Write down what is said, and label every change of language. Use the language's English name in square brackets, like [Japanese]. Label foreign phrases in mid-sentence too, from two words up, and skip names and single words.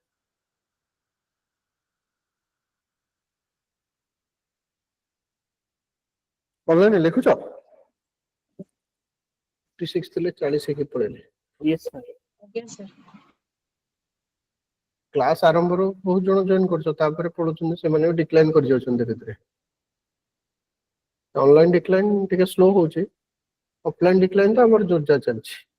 [Odia] ଅନଲାଇନ ଲେଖୁଛ, 56 ଥିଲେ 40 ହେଇକି ପଳେଇଲେ। [English] Yes, sir. Yes, sir. [Odia] କ୍ଲାସ ଆରମ୍ଭରୁ ବହୁତ ଜଣ ଜଏନ କରୁଛ, ତାପରେ ପଢୁଛନ୍ତି, ସେମାନେ ବି ଡିକ୍ଲାଇନ କରି ଯାଉଛନ୍ତି ଧୀରେ ଧୀରେ। [English] online decline [Odia] ଟିକେ ସ୍ଲୋ ହଉଛି, [English] offline decline [Odia] ତ ଆମର ଜୋରଦାର ଚାଲିଛି।